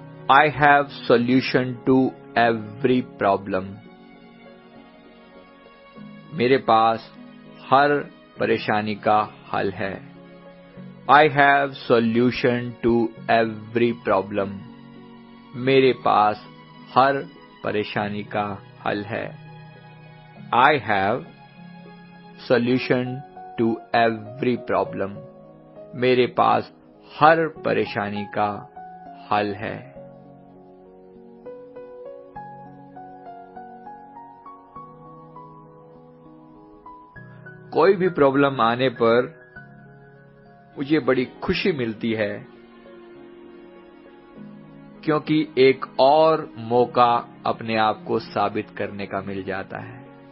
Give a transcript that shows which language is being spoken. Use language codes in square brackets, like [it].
[en] I have solution to every problem. [hi] मेरे पास हर परेशानी का हल है। [en] I have solution to every problem. [hi] मेरे पास हर परेशानी का हल है। [en] I have solution to every problem. [hi] मेरे पास हर परेशानी का हल है। कोई भी प्रॉब्लम आने पर मुझे बड़ी खुशी मिलती है, क्योंकि एक और मौका अपने आप को साबित करने का मिल जाता है।